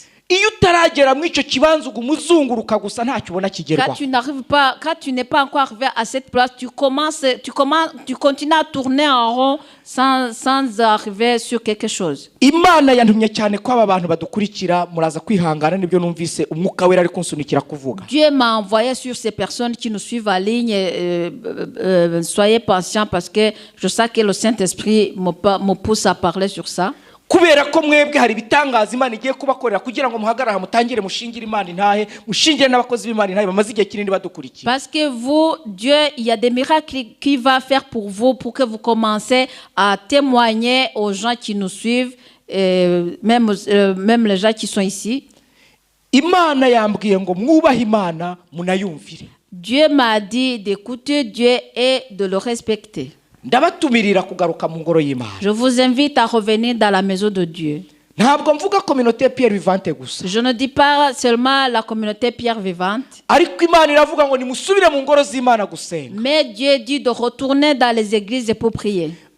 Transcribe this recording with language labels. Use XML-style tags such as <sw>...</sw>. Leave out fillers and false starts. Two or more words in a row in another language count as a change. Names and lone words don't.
<fr>Quand tu n'es pas encore arrivé à cette place, tu continues à tourner en rond sans arriver sur quelque chose. Dieu m'a envoyé sur ces personnes qui nous suivent en ligne. Soyez patients parce que je sais que le Saint-Esprit me pousse à parler sur ça.</fr> <rn>kubera ko mwebwe hari bitangaza Imana igiye kubakorera kugira ngo muhagarara mutangire mushingire Imana intahe mushingire n'abakozi b'Imana intahe bamaze igihe kinini badukurikiye.</rn> <fr>Parce que vous, Dieu, il y a des miracles qu'il va faire pour vous pour que vous commencez à témoigner aux gens qui nous suivent, même les gens qui sont ici.</fr> <rn>Imana yambwiye ngo mwubahe Imana munayumvire.</rn> <fr>Dieu m'a dit d'écouter Dieu et de le respecter. Je vous invite à revenir dans la maison de Dieu. Je ne dis pas seulement la communauté Pierre vivante. Mais Dieu dit de retourner dans les églises pour prier.</fr>